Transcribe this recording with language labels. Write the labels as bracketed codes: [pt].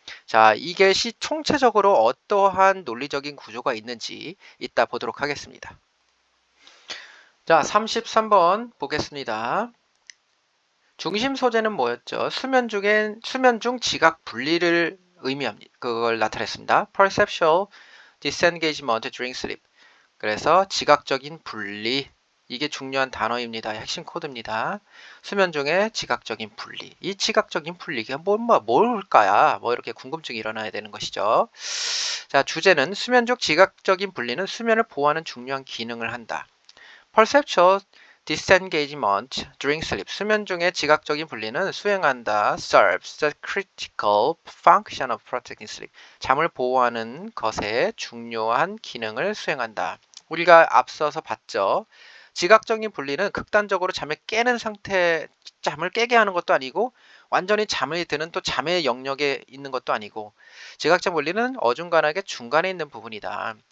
[ko] 자, 이게 총체적으로 어떠한 논리적인 구조가 있는지 이따 보도록 하겠습니다. 자, 33번 보겠습니다. 중심 소재는 뭐였죠? 수면 중 지각 분리를 의미합니다. 그걸 나타냈습니다. [en] Perceptual disengagement during sleep. [ko] 그래서 지각적인 분리, 이게 중요한 단어입니다. 핵심 코드입니다. 수면 중에 지각적인 분리. 이 지각적인 분리가 뭘까야? 이렇게 궁금증이 일어나야 되는 것이죠. 자, 주제는 수면 중 지각적인 분리는 수면을 보호하는 중요한 기능을 한다. [en] Perceptual disengagement during sleep. [ko] 수면 중에 지각적인 분리는 수행한다. [en] Serves the critical function of protecting sleep. [ko] 잠을 보호하는 것에 중요한 기능을 수행한다. 우리가 앞서서 봤죠. 지각적인 분리는 극단적으로 잠을 깨게 하는 것도 아니고, 완전히 잠이 드는 또 잠의 영역에 있는 것도 아니고, 지각적 분리는 어중간하게 중간에 있는 부분이다.